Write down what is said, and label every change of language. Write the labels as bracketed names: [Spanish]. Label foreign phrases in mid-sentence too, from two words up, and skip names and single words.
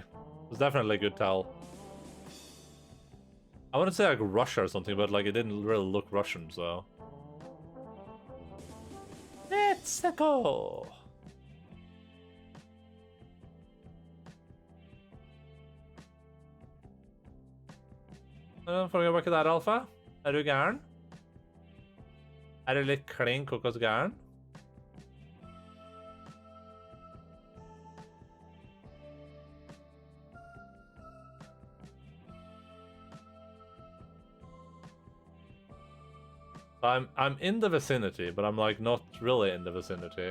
[English] It's definitely a good tell. I wouldn't say like Russia or something, but like it didn't really look Russian, so. Let's go. Don't forget about that alpha. [Norwegian] Er du gæren? Er du litt klin kokos gæren? [English] I'm in the vicinity, but I'm like not really in the vicinity.